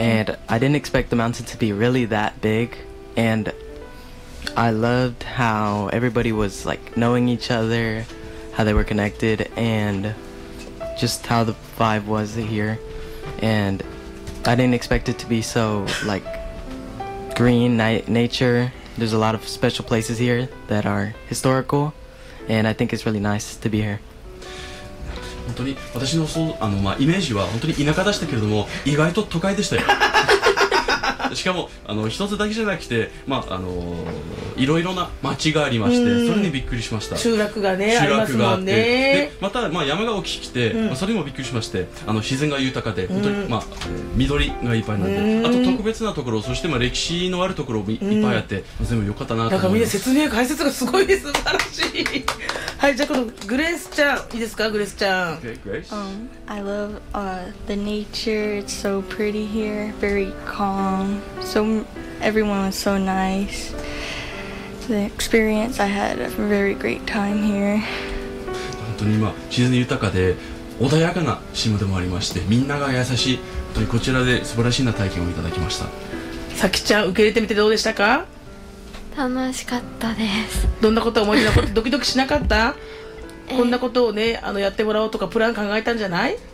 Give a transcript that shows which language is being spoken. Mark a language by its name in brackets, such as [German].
[English] And I didn't expect the mountain to be really that big. And I loved how everybody was like knowing each other, how they were connected, and just how the vibe was here. And I didn't expect it to be so like green nature. There's a lot of special places here that are historical, and I think it's really nice to be here. [Japanese] 本当に私 の, そうあの、まあ、イメージは本当に田舎でしたけれども意外と都会でしたよしかもあの一つだけじゃなくて、まあ、あのいろいろな町がありましてそれにびっくりしました。集落がね、ありますもんね。また、まあ、山が大きくて、うんまあ、それにもびっくりしまして、あの自然が豊かで本当に、まあ、緑がいっぱいなんで、あと特別なところ、そして、まあ、歴史のあるところもいっぱいあって、まあ、全部良かったなと思います。だからみんな説明解説がすごい素晴らしいはい、じゃあこのグレースちゃん、いいですか、グレースちゃん。 [English] Okay, Grace. I love、the nature, it's so pretty here, very calm, so everyone was so nice. The experience, I had a very great time here. [Japanese] 本当に今、自然豊かで穏やかな島でもありまして、みんなが優しい、本当にこちらで素晴らしいな体験をいただきました。さきちゃん、受け入れてみてどうでしたか？楽しかったです。どんなことを思い出したドキドキしなかったこんなことをね、あのやってもらおうとかプラン考えたんじゃない？